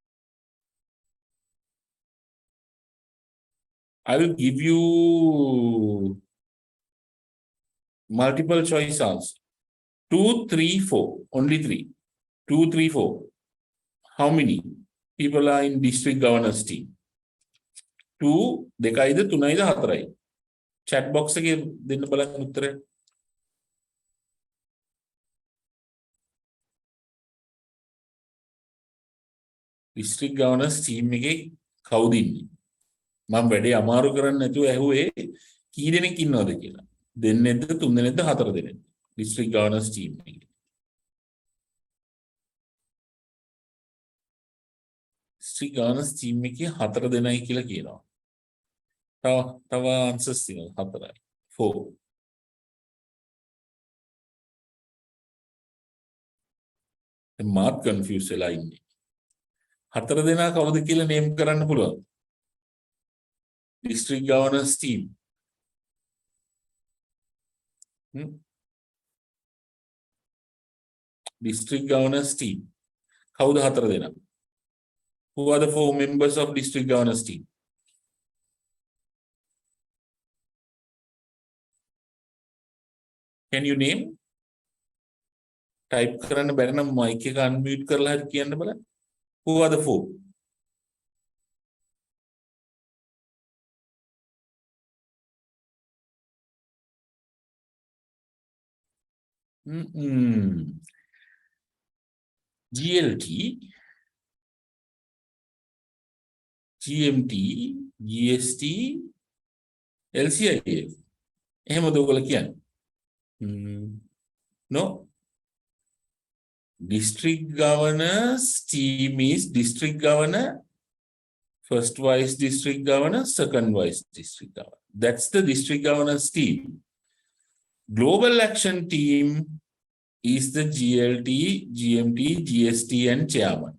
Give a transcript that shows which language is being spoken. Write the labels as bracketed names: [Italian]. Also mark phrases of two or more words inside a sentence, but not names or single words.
[English] I will give you multiple choice answer. 2, 3, 4. Only 3. 2, 3, 4. How many people are in district governors team? 2, 2, 3, 4. Chat box [Sinhala] එකේ දෙන්න බලන්න උත්තරය. [English] District governors team [Sinhala] එකේ කවුද ඉන්නේ? මම වැඩේ අමාරු කරන්න නැතුව ඇහුවේ කී දෙනෙක් ඉන්නවද කියලා. දෙන්නෙක්ද, 3 දෙනෙක්ද, 4 දෙනෙක්ද? [English] District governors team [Sinhala] එකේ. [English] District governors team [Sinhala] එකේ 4 දෙනයි කියලා කියනවා. තව answers තියෙනවා 4යි. 4. මාත් confused වෙලා ඉන්නේ. 4 දෙනා කවුද කියලා name කරන්න පුළුවන්. [English] District governors team. District governors team. [Sinhala] කවුද 4 දෙනා? [English] Who are the 4 members of district governors team? Can you name? [Sinhala] Type කරන්න බැරි නම් mic එක unmute කරලා හරි කියන්න බලන්න. [English] Who are the 4? GLT, GMT, GST, LCIF. [Sinhala] එහෙමද ඔයගොල්ලෝ කියන්නේ? [English] No. District governors team is district governor, first vice district governor, second vice district governor. That's the district governors team. Global action team is the GLT, GMT, GST, and chairman.